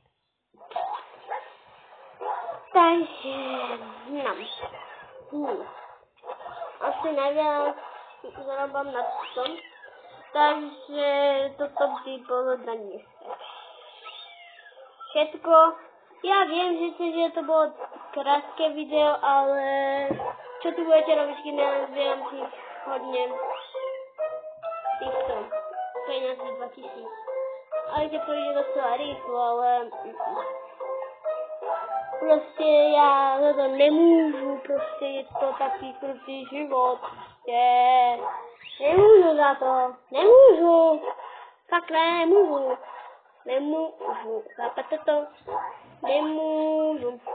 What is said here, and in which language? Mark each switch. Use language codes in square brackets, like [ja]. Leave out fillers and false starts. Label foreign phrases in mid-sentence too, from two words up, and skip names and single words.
[cs] Takže, asi nevím, zarobám na to, takže toto by bylo na měsíc. Všetko, já vím, že to bylo krátké video, [sk] ale čo tu budete robiť, keď nazbieram tých hodně týchto peňazí 2000. [cs] Ale to jde docela rýchlo, ale prostě já za to nemůžu, prostě je to takový krutý život, nemůžu za to, fakt nemůžu, chápete to, nemůžu.